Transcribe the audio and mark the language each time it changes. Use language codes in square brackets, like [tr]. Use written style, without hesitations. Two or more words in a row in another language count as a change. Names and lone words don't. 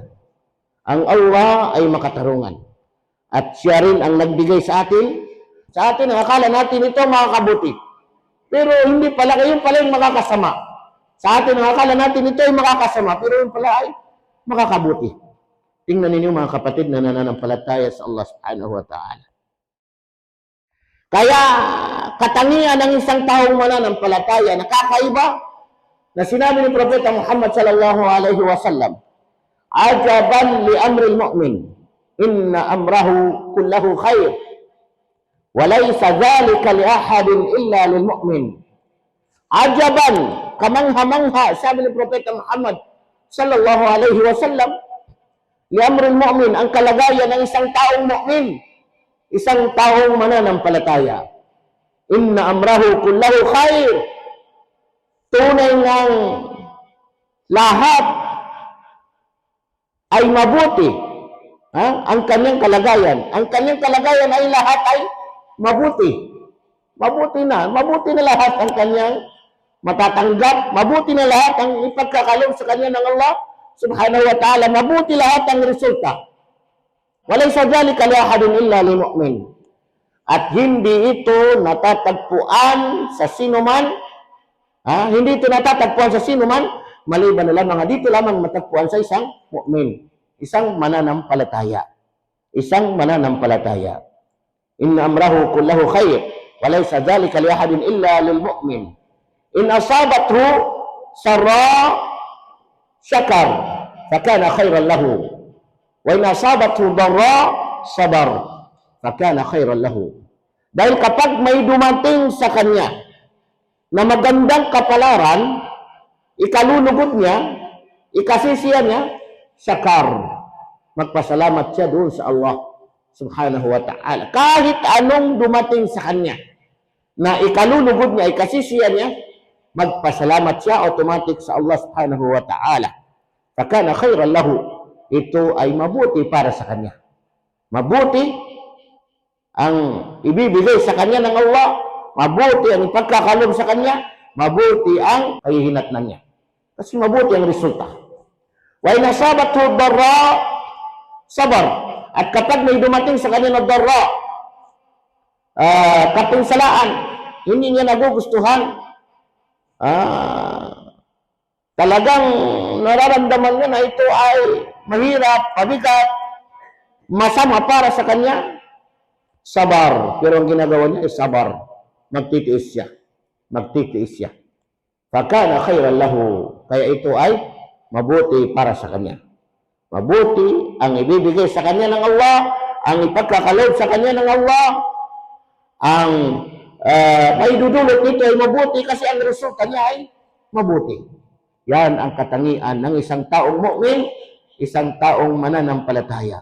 [tl] Ang Allah ay makatarungan. At siya rin ang nagbigay sa atin. Sa atin, ang akala natin ito makakabuti. Pero hindi pala, yun pala yung makakasama. Sa atin, ang akala natin ito ay makakasama. Pero yun pala ay makakabuti. Tingnan ninyo mga kapatid na nananampalataya sa Allah [ar] سبحانه وتعالى. [tl] Kaya katangian ng isang taong mananampalataya na kakaiba na sinabi ni Propeta Muhammad [ar] صلى الله عليه وسلم, عجبا لأمر المؤمن إن أمره كله خير وليس ذلك لأحد إلا للمؤمن. [tl] Ajaban, kamangha-mangha, sabi ni Propeta Muhammad [ar] صلى الله عليه وسلم, لأمر المؤمن, [tl] ang kalagayan ng isang taong mu'min, isang taong mananampalataya. [ar] إن أمره كله خير. [tl] Tunay ngang lahat ay mabuti. Ang kanyang kalagayan. Ang kanyang kalagayan ay lahat ay mabuti. Mabuti na. Mabuti na lahat ang kanyang matatanggap. Mabuti na lahat ang ipagkakaloob sa kanya ng Allah [ar] سبحانه وتعالى. [tl] Mabuti lahat ang resulta. [ar] وليس ذلك لأحد إلا للمؤمن. [tl] At hindi ito natatagpuan sa sinuman, hindi ito natatagpuan sa sinuman, maliban na lamang dito lamang matagpuan sa isang mu'min, isang mananampalataya. Isang mananampalataya. [ar] إن أمره كله خير وليس ذلك لأحد إلا للمؤمن. إن أصابته سراء شكر فكان خيرا له. وإن أصابته ضراء صبر فكان خيرا له. [tl] Dahil kapag may dumating sa kanya na magandang kapalaran, ikalulugod niya, ikasisiya niya, syakar, magpasalamat siya doon sa Allah [ar] سبحانه وتعالى. [tl] Kahit anong dumating sa kanya na ikalulugod niya, ikasisiya niya, magpasalamat siya automatic sa Allah [ar] سبحانه وتعالى. فكان خيرا له. [tl] Ito ay mabuti para sa kanya. Mabuti ang ibibigay sa kanya ng Allah. Mabuti ang ipagkakalob sa kanya. Mabuti ang kahihinatnan niya. Kasi mabuti ang resulta. [ar] وإن أصابته ضراء صبر. [tl] At kapag may dumating sa kanya na darra, kapinsalaan, hindi niya nagugustuhan, talagang nararamdaman niya na ito ay mahirap, pabigat, masama para sa kanya, sabar. Pero ang ginagawa niya ay sabar. Magtitiis siya. Magtitiis siya. [ar] فكان خيرا له. [tl] Kaya ito ay mabuti para sa kanya. Mabuti ang ibibigay sa kanya ng Allah, ang ipagkakalob sa kanya ng Allah, ang may dudulot nito ay mabuti kasi ang resulta niya ay mabuti. Yan ang katangian ng isang taong mu'min, isang taong mananampalataya.